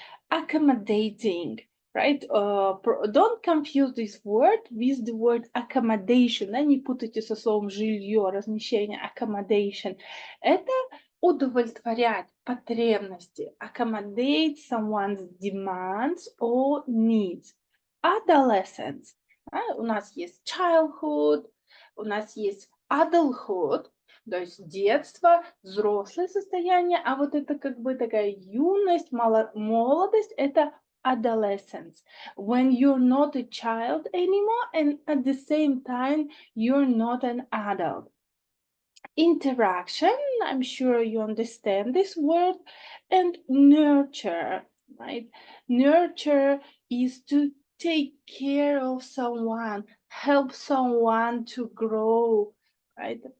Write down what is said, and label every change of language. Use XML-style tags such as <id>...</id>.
<en>Accommodating, right? Don't confuse this word with the word accommodation, да?</en> <ru>Не путайте со словом жилье, размещение, accommodation. Это удовлетворять потребности,</ru> <en>accommodate someone's demands or needs. Adolescence.</en> <ru>У нас есть childhood, у нас есть adulthood, то есть детство, взрослое состояние, а вот это как бы такая юность, молодость, это adolescence.</ru> <en>When you're not a child anymore and at the same time you're not an adult. Interaction, I'm sure you understand this word, and nurture, right? Nurture is to take care of someone, help someone to grow, right?</en>